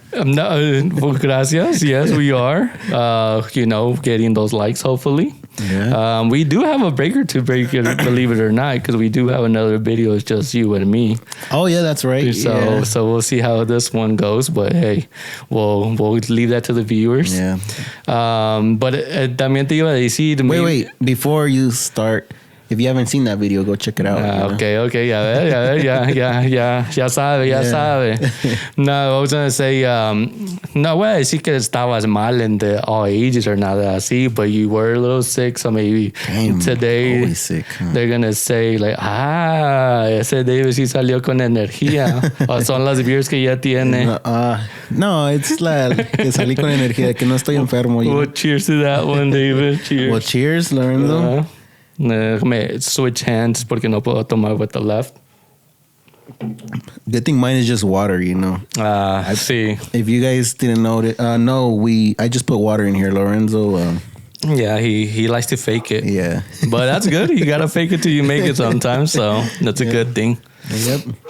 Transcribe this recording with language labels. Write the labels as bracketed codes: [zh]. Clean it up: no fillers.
[en] No, well, gracias. Yes, we are. Getting those likes, hopefully. Yeah. We do have a break or two, believe it or not, because we do have another video. It's just you and me. Oh, yeah, that's right. So we'll see how this one goes. But hey, we'll leave that to the viewers. Yeah. [es] But también te iba a decir. [en] Wait. Before you start, if you haven't seen that video, go check it out. [es] Okay. Ya sabe. [en] No, I was going to say, [es] no voy a decir que estabas mal [en] in all ages or [es] nada así, [en] but you were a little sick, so maybe today always sick, huh? They're going to say, like, [es] ese David sí salió con energía. O son las beers que ya tiene. No, [en] it's like [es] que salí con energía, que no estoy enfermo. [en] Well, cheers to that one, David. Cheers. Well, cheers, Lorenzo. [es] Déjame [en] switch hands [es] porque no puedo tomar [en] with the left. Good thing mine is just water, you know. I see. If you guys didn't know it, I just put water in here, Lorenzo. Yeah, he likes to fake it. Yeah. But that's good. You gotta fake it till you make it sometimes, so that's a good thing. Yep.